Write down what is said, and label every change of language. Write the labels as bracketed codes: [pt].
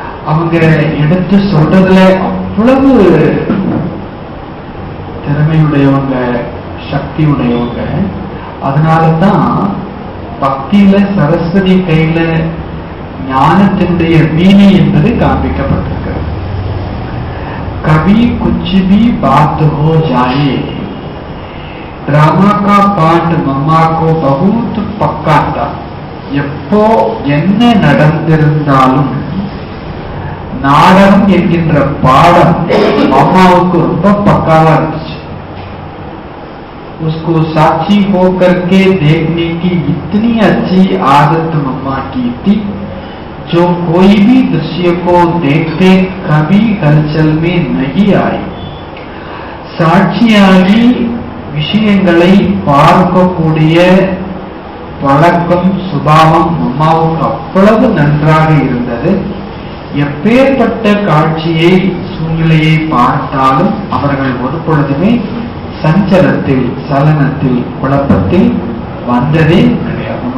[ta] அவங்க எடுத்து சொல்றதுல அவ்வளவு திறமையுடையவங்க, சக்தி உடையவங்க. அதனாலதான் பக்தியில சரஸ்வதி கையில ஞானத்தினுடைய வீணை என்பது காண்பிக்கப்பட்டிருக்கிறது. [hi] கவி குச்சி भी बात हो जाए, ड्रामा का पाठ मम्मा को बहुत पक्का था. [ta] எப்போ என்ன நடந்திருந்தாலும் நாடகம் என்கின்ற பாடம் மம்மாவுக்கு ரொம்ப பக்காவா இருந்துச்சு. [hi] उसको साक्षी होकर के देखने की इतनी अच्छी आदत मम्मा की थी, जो कोई भी दृश्य को देखते कभी हलचल में नहीं आई. [ta] சாட்சியாகி விஷயங்களை பார்க்கக்கூடிய பழக்கம் சுபாவம் அம்மாவுக்கு அவ்வளவு நன்றாக இருந்தது. எப்பேற்பட்ட காட்சியை சூழ்நிலையை பார்த்தாலும் அவர்கள் ஒரு பொழுதுமே சஞ்சலத்தில், சலனத்தில், குழப்பத்தில் வந்ததே கிடையாது.